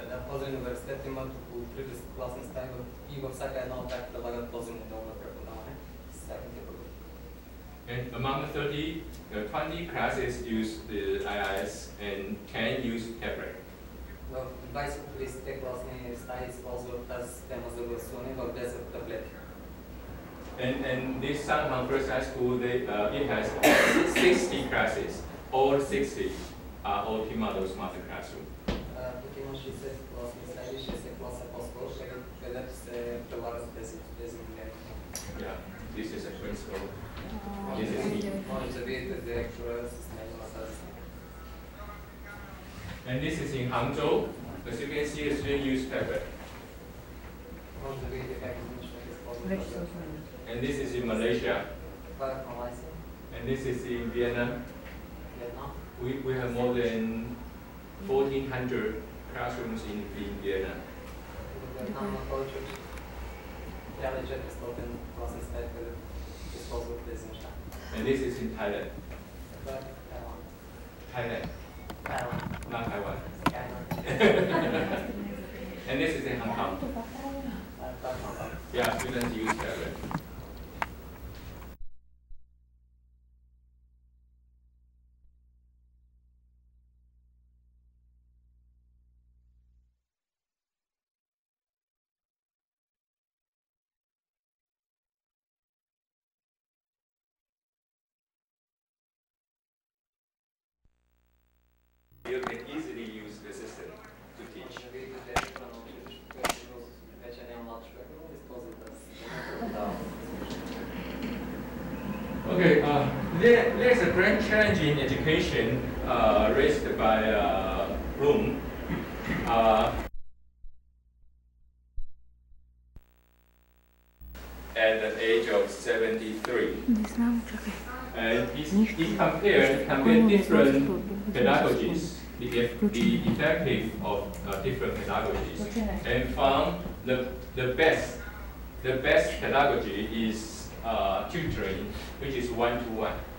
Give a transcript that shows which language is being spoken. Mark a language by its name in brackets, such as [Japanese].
[Bulgarian] Този университет имат около 30 класни стаи и във всяка една от тях предлагат този модел на преподаване с техните продукти. [English] And And among the 20 classes use the IIS and 10 use tablet. [Bulgarian] В 20-30 класни стаи използват тази система за гласуване в 10 таблети. [English] And this Sanghang First High School, it has 60 classes. All 60 are Ultima Smart Classroom. [Bulgarian] Тук има 60 класни стаи, 60 класа по-скоро, където се прилагат тези модели. [English] Yeah, this is a principal. This is me. [Bulgarian] Може да видите директора с него на тази снимка. [English] And this is in Hangzhou. As you can see, the students use tablet. [Bulgarian] Може да видите как изключват използват. [English] And this is in Malaysia. [Bulgarian] Това е в Малайзия. [English] And this is in Vietnam. [Bulgarian] Виетнам. [English] We have more than 1,400 classrooms in Vietnam. [Bulgarian] В Виетнам има повече от 1400 класни стаи, където използват тези неща. [English] And this is in Thailand. [Bulgarian] Това е Тайланд. [English] Thailand, [Bulgarian] Тайланд. [English] not Taiwan. [Bulgarian] Тайланд. [English] And this is in Hong Kong. [Bulgarian] Това е Хонг Конг. [English] Yeah, students use tablet. You can easily use the system to teach. [Bulgarian] Може да видите директора на училището, който вече не е млад човек, но използва тази система. [English] Okay, there's a grand challenge in education raised by Bloom. At the age of 73. And he compared different pedagogies, the effective of different pedagogies, and found the best pedagogy is tutoring, which is one-to-one.